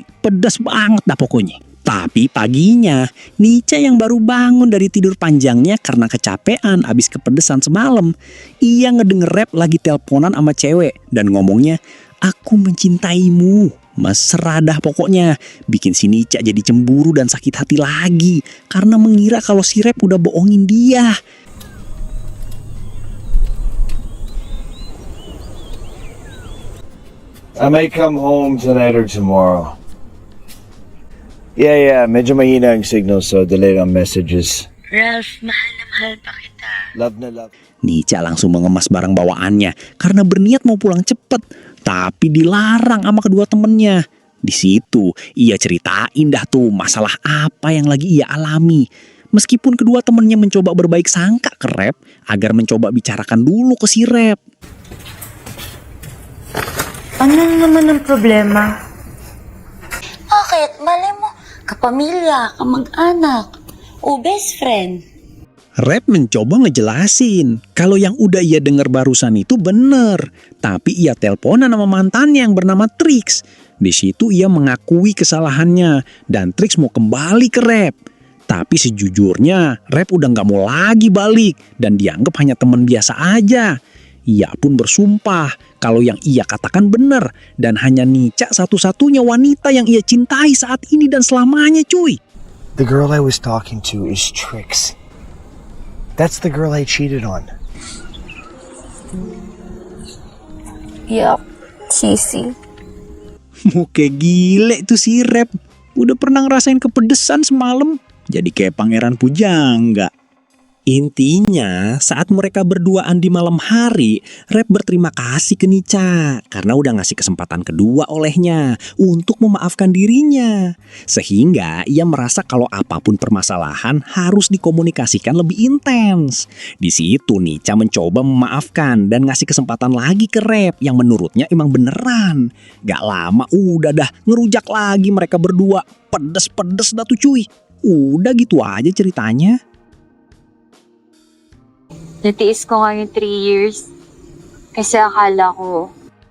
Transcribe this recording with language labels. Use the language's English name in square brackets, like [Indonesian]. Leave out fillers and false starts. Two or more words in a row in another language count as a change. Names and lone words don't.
[Indonesian] Pedas banget dah pokoknya. Tapi paginya, Nica yang baru bangun dari tidur panjangnya karena kecapean abis kepedesan semalam. Ia ngedenger Rep lagi teleponan sama cewek dan ngomongnya, "Aku mencintaimu." Mesra dah pokoknya. Bikin si Nica jadi cemburu dan sakit hati lagi karena mengira kalau si Rep udah bohongin dia. [English] I may come home tonight or tomorrow. Yeah, [Filipino] medyo mahina ang signal so delay ang messages. Ralph, mahal na mahal pa kita. Love na love. [Indonesian] Nica langsung mengemas barang bawaannya karena berniat mau pulang cepet. Tapi dilarang sama kedua temennya. Di situ ia ceritain dah tuh masalah apa yang lagi ia alami. Meskipun kedua temennya mencoba berbaik sangka ke Rep agar mencoba bicarakan dulu ke si Rep. [Filipino] Ano naman ang problema? Bakit? Malay mo, kapamilya, kamag-anak, o [English] best friend. [Indonesian] Rep mencoba ngejelasin kalau yang udah ia dengar barusan itu bener. Tapi ia teleponan sama mantannya yang bernama Trix. Di situ ia mengakui kesalahannya dan Trix mau kembali ke Rep. Tapi sejujurnya Rep udah gak mau lagi balik dan dianggap hanya teman biasa aja. Ia pun bersumpah kalau yang ia katakan benar dan hanya Nica satu-satunya wanita yang ia cintai saat ini dan selamanya cuy. [English] The girl I was talking to is Trix. That's the girl I cheated on. Yup, cheesy. [Indonesian] Muka gile tuh si Rep. Udah pernah ngerasain kepedesan semalam. Jadi kayak pangeran pujangga. Intinya saat mereka berduaan di malam hari, Rep berterima kasih ke Nica karena udah ngasih kesempatan kedua olehnya untuk memaafkan dirinya. Sehingga ia merasa kalau apapun permasalahan harus dikomunikasikan lebih intens. Di situ Nica mencoba memaafkan dan ngasih kesempatan lagi ke Rep yang menurutnya emang beneran. Gak lama udah dah ngerujak lagi mereka berdua. Pedes-pedes dah tuh cuy. Udah gitu aja ceritanya. [Filipino] Natiis ko nga yung 3 years kasi akala ko